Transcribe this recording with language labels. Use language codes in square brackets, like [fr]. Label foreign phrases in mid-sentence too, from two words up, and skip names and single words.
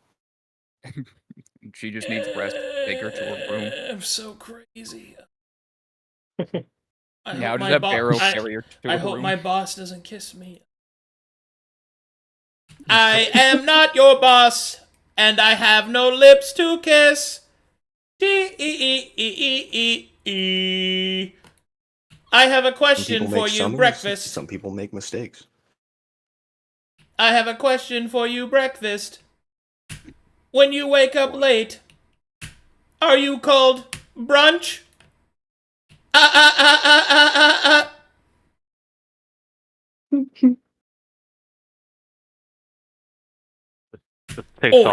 [en] She just needs rest. Take her to her room. I'm so crazy. Now just have Barrow carry her to I her hope room. my boss doesn't kiss me. I am not your boss, and I have no lips to kiss. T-E-E-E-E-E-E. I have a Some question people for make you, summaries, breakfast. Some people make mistakes. I have a question for you, breakfast. When you wake up late, are you called brunch? Just takes off